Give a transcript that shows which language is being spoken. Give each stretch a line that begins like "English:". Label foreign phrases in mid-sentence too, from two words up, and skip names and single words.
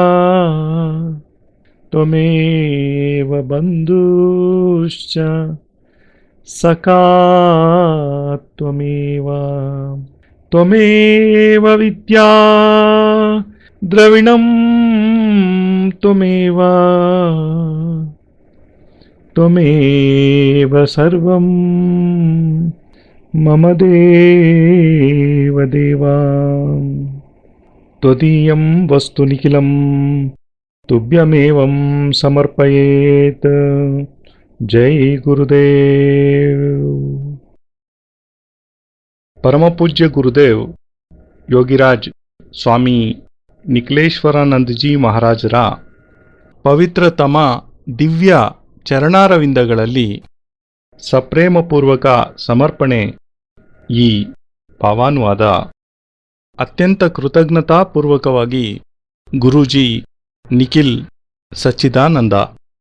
Sanskrit: త్వమేవ బంధుశ్చ సఖా త్వమేవ త్వమేవ విద్యా ద్రవిణం త్వమేవ త్వమేవ సర్వం మమ దేవ దేవా. త్వదీయం వస్తు నిఖిలం తుభ్యమేవం సమర్పయేత్. జై గురుదేవ్.
Kannada: పరమపూజ్య గురుదేవ్ ಯೋಗಿರಾಜ್ ಸ್ವಾಮಿ ನಿಖಿಲೇಶ್ವರಾನಂದಜಿ ಮಹಾರಾಜರ ಪವಿತ್ರತಮ ದಿವ್ಯ ಚರಣಾರವಿಂದಗಳಲ್ಲಿ ಸಪ್ರೇಮಪೂರ್ವಕ ಸಮರ್ಪಣೆ ಈ ಭಾವಾನುವಾದ. ಅತ್ಯಂತ ಕೃತಜ್ಞತಾಪೂರ್ವಕವಾಗಿ ಗುರೂಜಿ ನಿಖಿಲ್ ಸಚ್ಚಿದಾನಂದ.